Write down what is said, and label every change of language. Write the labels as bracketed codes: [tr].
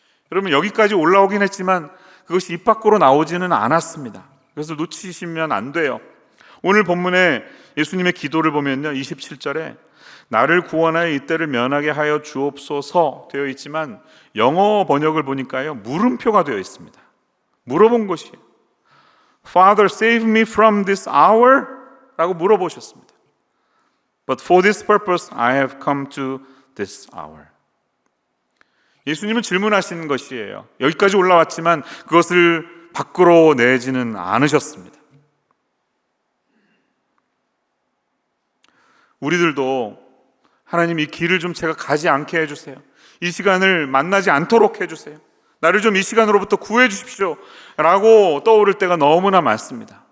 [ko] 여러분, 여기까지 올라오긴 했지만 그것이 입 밖으로 나오지는 않았습니다. 그래서 놓치시면 안 돼요. 오늘 본문에 예수님의 기도를 보면요, 27절에 나를 구원하여 이때를 면하게 하여 주옵소서 되어 있지만 영어 번역을 보니까요, 물음표가 되어 있습니다. 물어본 것이에요. [en] Father, save me from this hour? [ko] 라고 물어보셨습니다. [en] But for this purpose I have come to this hour. [ko] 예수님은 질문하신 것이에요. 여기까지 올라왔지만 그것을 밖으로 내지는 않으셨습니다. 우리들도 하나님 이 길을 좀 제가 가지 않게 해주세요. 이 시간을 만나지 않도록 해주세요. 나를 좀 이 시간으로부터 구해 주십시오 라고 떠오를 때가 너무나 많습니다.